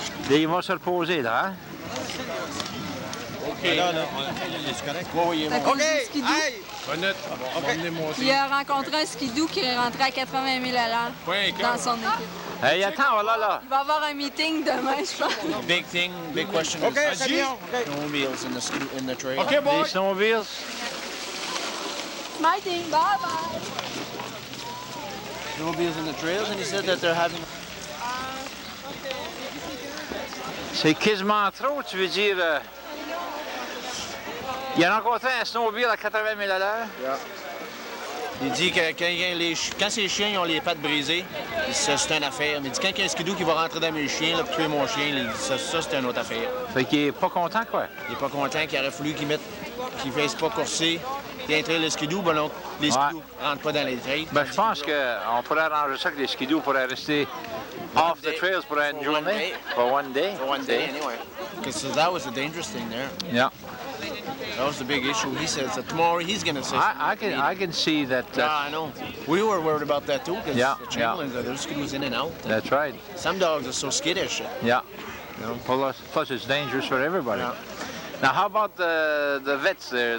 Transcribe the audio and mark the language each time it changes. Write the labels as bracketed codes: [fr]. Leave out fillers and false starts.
[fr] Là, ils vont se reposer, là, hein? OK. Non, c'est correct. Oui, C'est à cause du skidoo. Honnête, on va venir monter. Il a rencontré un skidoo qui est rentré à 80 000 $ dans son équipe. Hey, attends, là. Il va avoir un meeting demain, je pense. [en] Big thing, big question is snowmobiles in the trail. Okay, boy. [fr] Les snowmobiles. [en] My team, bye-bye. Snowmobiles in the trails, and he said that they're having... [fr] C'est quasiment trop, tu veux dire... Il a rencontré un snowmobile à 80 000 $. [en] Yeah. [fr] Il dit que quand ces chiens ont les pattes brisées, c'est une affaire. Mais il dit quand il y a un skidoo qui va rentrer dans mes chiens, là, pour tuer mon chien, il dit ça c'est une autre affaire. Fait qu'il est pas content, quoi. Il est pas content qu'il aurait fallu qu'il ne fasse pas courser. Il y a un trail de skidoo, ben non, les skidoos ne rentrent pas dans les trails. Ben, je pense qu'on pourrait arranger ça que les skidoos pourraient rester [en] off the trails [fr] pour une journée. [en] For one day. For one day, anyway. Because that was the dangerous thing there. Yeah. That was the big issue. He says that tomorrow he's going to say something. I can see that. Yeah, I know. We were worried about that too, because the Chamberlains, there's skidoos in and out. That's right. Some dogs are so skittish. Yeah. You know, plus it's dangerous for everybody. Yeah. Now, how about the vets there?